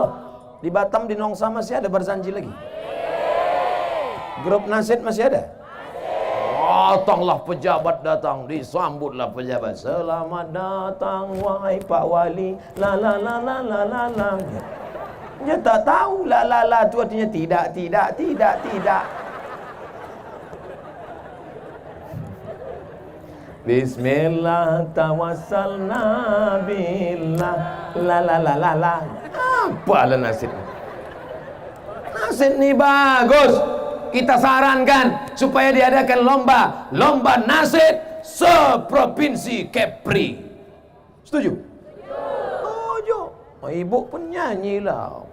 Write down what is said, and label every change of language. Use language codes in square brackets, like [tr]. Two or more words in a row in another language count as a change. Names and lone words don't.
[ms] Di Batam, di Nongsa masih ada barzanji lagi? Grup Nasid masih ada? Datanglah pejabat, datang, disambutlah pejabat. Selamat datang wahai Pak Wali. La la la la la la la. Dia tak tahu la la la tu artinya tidak. [ar] بسم الله توسلنا بالله la la la la la. [ms] Apalah nasib. Nasib ni bagus. Kita sarankan supaya diadakan lomba nasib seprovinsi Kepri. Setuju? Setuju. Ibu pun nyanyilah.